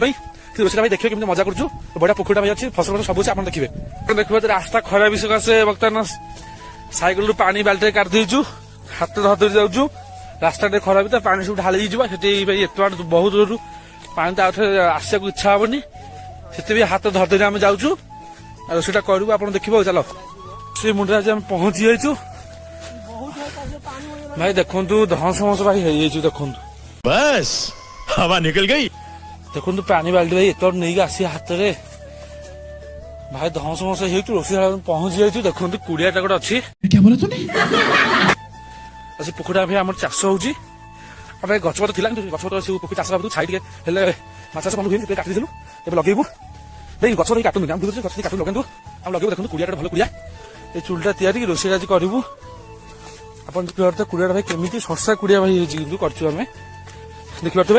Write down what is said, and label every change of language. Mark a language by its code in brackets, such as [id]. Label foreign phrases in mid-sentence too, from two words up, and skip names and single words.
[or] ପାଇଁ ସେ ରୋଷେଇଟା ଭାଇ ଦେଖିବେ କେମିତି ମଜା କରୁଛୁ ବଢିଆ ପୋଖରୀଟା ଭାଇ ଅଛି ଫସଲ ସବୁ ଅଛି ଆପଣ ଦେଖିବେ ଦେଖିବେ ରାସ୍ତା ଖରାପ ସକାଶେ ବର୍ତ୍ତମାନ ସାଇକେଲରୁ ପାଣି ବାଲ୍ଟିରେ କାଢି ଦେଇଛୁ ହାତ ଧରି ଯାଉଛୁ ରାସ୍ତା ଟିକେ ଖରାପ ତ ପାଣି ସବୁ ଢାଳି ହେଇଯିବ ସେଠି ଭାଇ ଏତେ ବାଟ ବହୁତ ଦୂରରୁ ପାଣି ତ ଆଉ ଥରେ ଆସିବାକୁ ଇଚ୍ଛା ହବନି ସେଥିପାଇଁ ହାତ ଧରି ଆମେ ଯାଉଛୁ ଆଉ ସେଟା କରିବୁ ଆପଣ ଦେଖିବ ଚାଲ ସେ ମୁଣ୍ଡରେ ଆଜି ଆମେ ପହଞ୍ଚି ଯାଇଛୁ ଭାଇ ଦେଖନ୍ତୁ ଧଁସ ମସ ଭାଇ ହେଇଯାଇଛୁ ଦେଖନ୍ତୁ [hi] बस हवा निकल गई। [or] ଦେଖନ୍ତୁ ପାଣି ବାଲ୍ଟି ଭାଇ ଏତେ ନେଇକି ଆସି ହାତରେ ଭାଇ ଧଁସ ମସ ହେଇଛୁ ରୋଷେଇଶାଳ ପହଞ୍ଚି ଯାଇଛୁ ଦେଖନ୍ତୁ କୁଡିଆଟା ଗୋଟେ ଅଛି [hi] क्या बोला तूने? [or] ସେ ପୋଖରୀଟା ଭାଇ ଆମର ଚାଷ ହଉଛି ଆଉ ଭାଇ ଗଛପତ୍ର ଥିଲା କିନ୍ତୁ ଗଛପତ୍ର ସେ ପୋଖରୀ ଚାଷ ଭାବୁଛୁ ଛାଇ ଟିକେ ହେଲେ ମାଛ ଚାଷ ବନ୍ଦ ହୁଏନି ସେଥିପାଇଁ କାଟି ଦେଇଥିଲୁ ଏବେ ଲଗେଇବୁ ଭାଇ ଗଛ ଟିକେ କାଟୁନି ଆମେ ବୁଝୁଛୁ ଗଛ ଟିକେ କାଟୁ ଲଗାନ୍ତୁ ଆଉ ଲଗେଇବୁ ଦେଖନ୍ତୁ କୁଡିଆଟା ଭଲ କୁଡିଆ ଏଇ ଚୁଲଟା ତିଆରି ରୋଷେଇ ଆଜି କରିବୁ ଆପଣ ଦେଖିପାରୁଥିବେ କୁଡିଆଟା ଭାଇ କେମିତି ଶସ୍ତା କୁଡିଆ ଭାଇ ହେଇଛି କିନ୍ତୁ କରିଛୁ ଆମେ ଦେଖିପାରୁଥିବେ